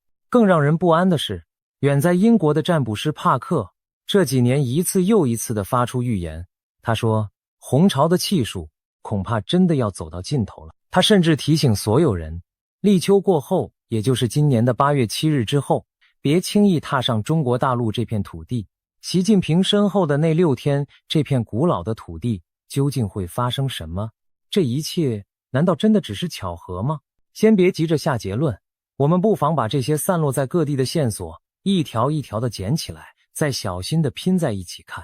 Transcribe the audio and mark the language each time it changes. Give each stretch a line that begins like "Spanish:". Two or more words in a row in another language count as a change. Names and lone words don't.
Chinese: 更讓人不安的是，遠在英國的占卜師帕克這幾年一次又一次地發出預言。他說，紅潮的气數恐怕真的要走到盡頭了。他甚至提醒所有人，立秋過後，也就是今年的8月7日之後，別輕易踏上中國大陸這片土地。習近平身後的那6天，這片古老的土地究竟會發生什麼？這一切難道真的只是巧合嗎？先別急着下結論，我們不妨把這些散落在各地的線索一條一條的撿起來，再小心的拼在一起看。